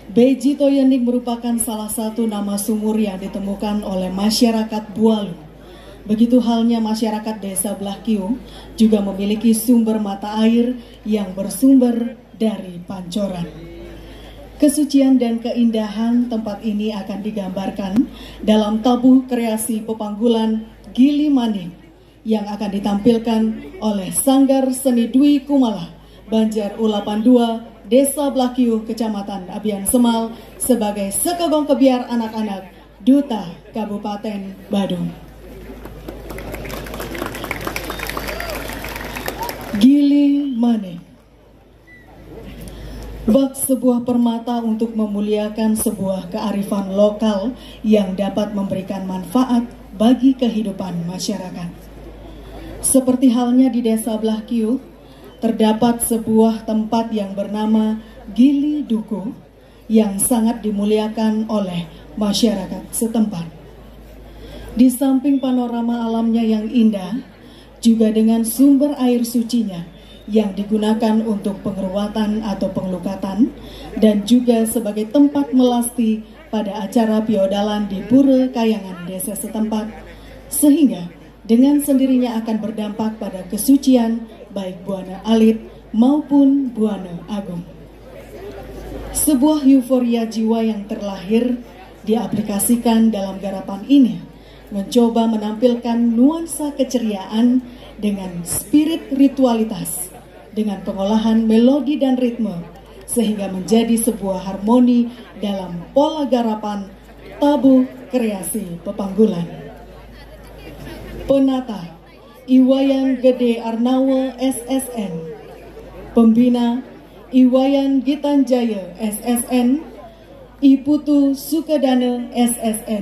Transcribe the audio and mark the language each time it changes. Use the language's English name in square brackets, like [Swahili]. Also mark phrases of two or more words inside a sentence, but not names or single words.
[Indonesian] Beji Toyening merupakan salah satu nama sumur yang ditemukan oleh masyarakat Bualu. Begitu halnya masyarakat Desa Blakio juga memiliki sumber mata air yang bersumber dari pancoran. Kesucian dan keindahan tempat ini akan digambarkan dalam tabuh kreasi pepanggulan Gili Maning yang akan ditampilkan oleh Sanggar Seni Dwi Kumala, Banjar U82, Desa Blakio, Kecamatan Abian Semal sebagai sekegong kebiar anak-anak Duta Kabupaten Badung. Gili Maning. Bak sebuah permata untuk memuliakan sebuah kearifan lokal yang dapat memberikan manfaat bagi kehidupan masyarakat. Seperti halnya di Desa Blakio, terdapat sebuah tempat yang bernama Gili Duku yang sangat dimuliakan oleh masyarakat setempat. Di samping panorama alamnya yang indah, juga dengan sumber air sucinya yang digunakan untuk pengeruatan atau pengelukatan dan juga sebagai tempat melasti pada acara piodalan di Pura Kayangan desa setempat, sehingga dengan sendirinya akan berdampak pada kesucian baik Buana Alit maupun Buana Agung. Sebuah euforia jiwa yang terlahir diaplikasikan dalam garapan ini, mencoba menampilkan nuansa keceriaan dengan spirit ritualitas, dengan pengolahan melodi dan ritme, sehingga menjadi sebuah harmoni dalam pola garapan tabuh kreasi pepanggulan. Penata Iwayan Gede Arnawa SSN, Pembina Iwayan Gitanjaya SSN, Iputu Sukadana SSN.